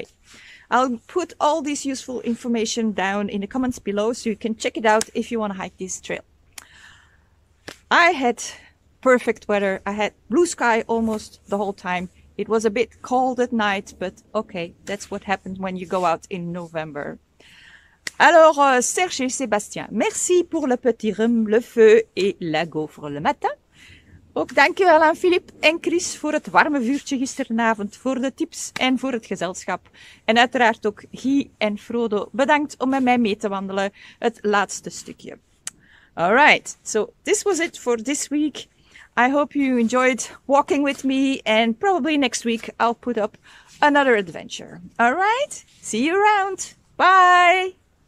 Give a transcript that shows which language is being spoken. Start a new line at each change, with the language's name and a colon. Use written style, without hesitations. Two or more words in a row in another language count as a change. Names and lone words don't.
English: I'll put all this useful information down in the comments below so you can check it out if you want to hike this trail. I had perfect weather. I had blue sky almost the whole time. It was a bit cold at night, but okay, that's what happens when you go out in November.
French: Alors, Serge et Sébastien, merci pour le petit rhum, le feu et la gaufre le matin.
Dutch: Ook dankjewel aan Filip en Chris voor het warme vuurtje gisteravond, voor de tips en voor het gezelschap. En uiteraard ook Guy en Frodo, bedankt om met mij mee te wandelen, het laatste stukje.
English: Alright, so this was it for this week. I hope you enjoyed walking with me, and probably next week I'll put up another adventure. Alright, see you around. Bye!